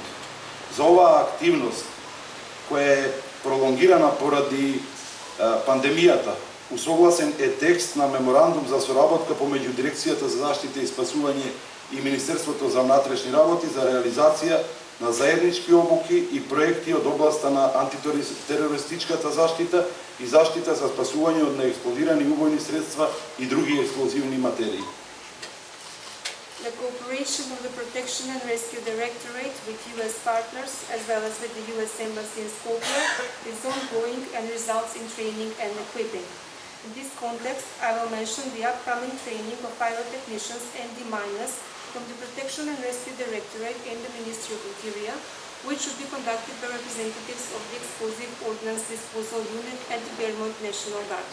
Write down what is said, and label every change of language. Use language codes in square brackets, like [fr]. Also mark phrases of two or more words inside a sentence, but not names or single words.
[mk] За оваа активност, која е пролонгирана поради пандемијата, усогласен е текст на меморандум за соработка помеѓу Дирекцијата за заштита и спасување и Министерството за внатрешни работи за реализација на заеднички обуки и проекти од областа на антитерористичката заштита и заштита за спасување од неексплодирани убојни средства и други експлозивни материи. [en] The cooperation of the Protection and Rescue Directorate with U.S. partners, as well as with the U.S. Embassy in Skopje, is ongoing and results in training and equipping. In this context, I will mention the upcoming training of pyrotechnicians and deminers from the Protection and Rescue Directorate and the Ministry of Interior, which should be conducted by representatives of the Explosive Ordnance Disposal Unit at the Vermont National Guard.